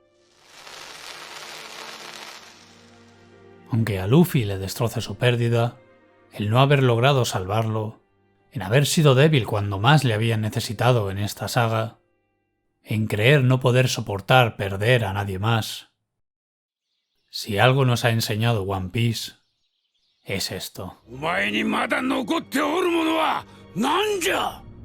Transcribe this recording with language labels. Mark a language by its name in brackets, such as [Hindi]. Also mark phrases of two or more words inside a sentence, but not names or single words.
[Spanish] Aunque a Luffy le destroce su pérdida, el no haber logrado salvarlo, en haber sido débil cuando más le habían necesitado en esta saga, en creer no poder soportar perder a nadie más. Si algo nos ha enseñado One Piece, es esto. [Japanese] お前にまだ残っておるものは何じゃ。